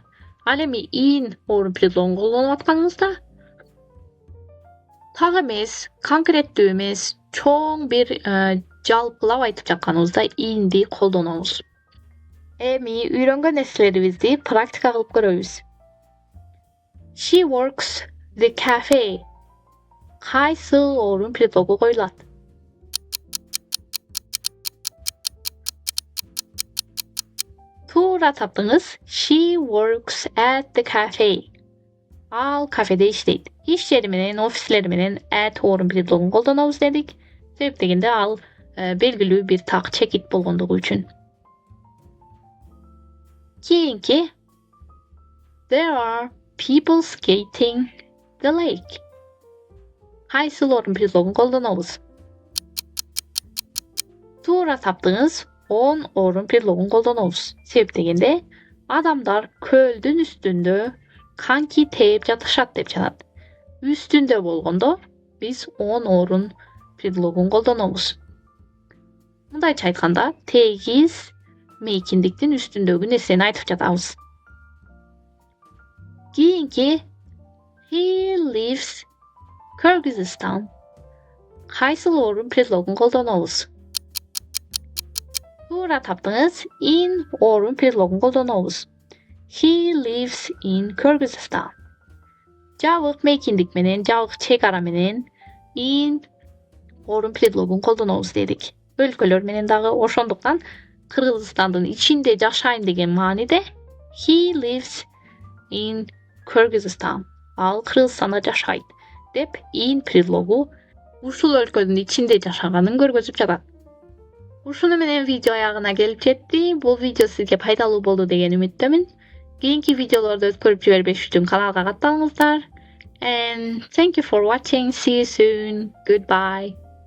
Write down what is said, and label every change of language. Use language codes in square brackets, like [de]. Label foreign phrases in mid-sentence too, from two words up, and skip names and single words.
[ky] Ал эми in орун предлогун колдонуп атканыбызда так эмес, конкреттүү эмес, чоң бир жалпылап айтып жатканыбызда in'ди колдонобуз. Эми үйрөнгөн нерселерибизди практика кылып көрөбүз. [en] She works the cafe. [ky] Кайсыл орун предлогу коюлат? Туура таптыңыз. [en] She works at the cafe. [ky] Ал кафеде иштейт. Иш жери менен, офислери менен at орун предлогун колдонобуз дедик. Себеп дегенде ал белгилүү бир так чекит болгондугу үчүн. [en] Кийинки There are people skating the lake. [ky] Кайсыл орун предлогун колдонобуз? Туура таптыңыз. On орун предлогун колдонобуз. Себеп дегенде адамдар көлдүн үстүндө канки тээп жатышат деп жатат. Үстүндө болгондо биз on орун предлогун колдонобуз. Мындайча айтканда, тегиз мейкиндиктин үстүндөгү нерсени айтып жатабыз. [en] Кийинки He lives Kyrgyzstan. [ky] Кайсыл орун предлогун колдонобуз? Туура таптыңыз. In орун предлогун колдонобуз. [en] He lives in Kyrgyzstan. [ky] Жабык мейкиндик менен, жабык чек ара менен in орун предлогун колдонобуз дедик. Өлкөлөр менен дагы ошондуктан Кыргызстандын ичинде жашайм деген мааниде [en] He lives in Kyrgyzstan. [ky] Ал Кыргызстанда жашайт деп in предлогу ушул өлкөнүн ичинде жашаганын көргөзүп жатат. Ушуну менен видео аягына келип жетти. Бул видео сизге пайдалуу болду деген үмүттөмүн. Кийинки видеолорду өткөрүп жибербеш үчүн каналга катталыңыздар. [en] And thank you for watching. See you soon. Goodbye.